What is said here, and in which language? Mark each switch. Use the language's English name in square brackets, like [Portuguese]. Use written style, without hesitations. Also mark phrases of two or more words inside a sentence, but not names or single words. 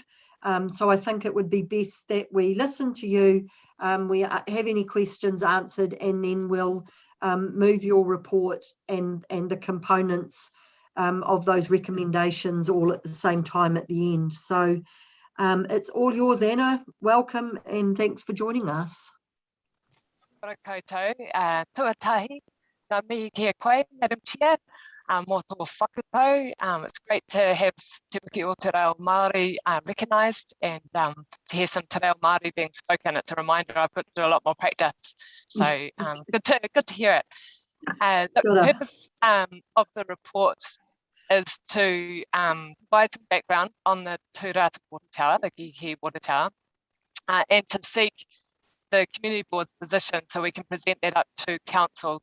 [English] So I think it would be best that we listen to you, we have any questions answered, and then we'll move your report and the components of those recommendations all at the same time at the end. So it's all yours, Anna. Welcome and thanks for joining us. [Māori] Ora koutou, tuatahi, ngā mihi kia koe, [English] Madam Chair, [Māori] mō tō whakatau. [English] It's great to have Te Wiki o Te Reo Māori recognised and to hear some Te Reo Māori being spoken. It's a reminder I've got to do a lot more practice. So good to hear it. Look, the purpose of the report is to provide some background on the Turata Water Tower, the Kihikihi Water Tower, and to seek the community board's position so we can present that up to council.